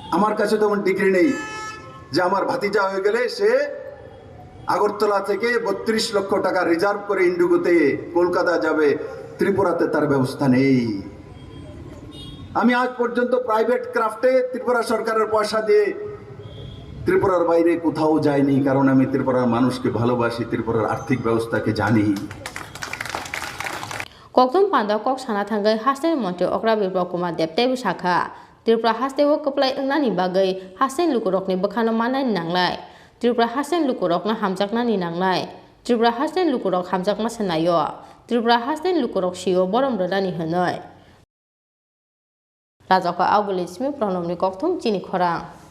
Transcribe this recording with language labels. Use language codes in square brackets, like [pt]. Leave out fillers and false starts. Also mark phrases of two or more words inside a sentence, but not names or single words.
[bn] আমার কাছে তেমন ডিগ্রি নেই যে আমার ভাতিজা হয়ে গেলে সে আগরতলা থেকে 32 লক্ষ টাকা রিজার্ভ করে ইন্ডিগোতে কলকাতা যাবে, ত্রিপুরাতে তার ব্যবস্থা নেই। আমি আজ পর্যন্ত [en] private craft [bn] ত্রিপুরা সরকারের পয়সা দিয়ে ত্রিপুরার বাইরে কোথাও যাইনি, কারণ আমি ত্রিপুরার মানুষকে ভালোবাসি, ত্রিপুরার আর্থিক ব্যবস্থাকে জানি। [trp] Koktum panda kok sana thangai hasten monte okra bibro kuma depte busakha Tripura haste wo koplai nani bagai hasten lukurok ni bakhano manai nanglai Tripura hasten lukurok na hamjakna ni nanglai Tripura hasten lukurok hamjakma sanayo Tripura hasten lukurok shio borom rodani hanoi Rajaka Augulismi pronomni koktum Chini Khorang